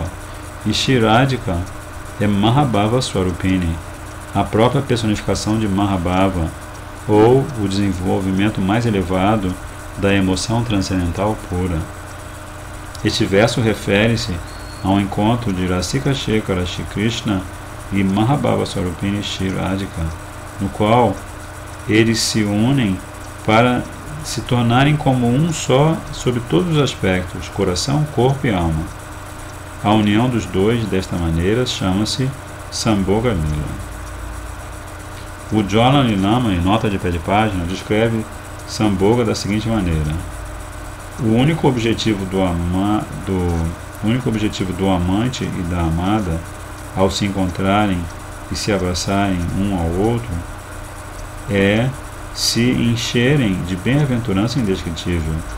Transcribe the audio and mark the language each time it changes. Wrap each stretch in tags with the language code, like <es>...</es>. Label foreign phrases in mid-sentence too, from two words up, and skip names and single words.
<pt>E Shri Radhika é Mahabhava Swarupini, a própria personificação de Mahabhava, ou o desenvolvimento mais elevado da emoção transcendental pura. Este verso refere-se ao encontro de Rasika Shekara Shri Krishna e Mahabhava Swarupini Shri Radhika, no qual eles se unem para se tornarem como um só sob todos os aspectos, coração, corpo e alma. A união dos dois desta maneira chama-se Sambhoga Lila. O Ujjwala Lilama, em nota de pé de página, descreve Sambhoga da seguinte maneira: o único objetivo do amante e da amada, ao se encontrarem e se abraçarem um ao outro, é se encherem de bem-aventurança indescritível.</pt>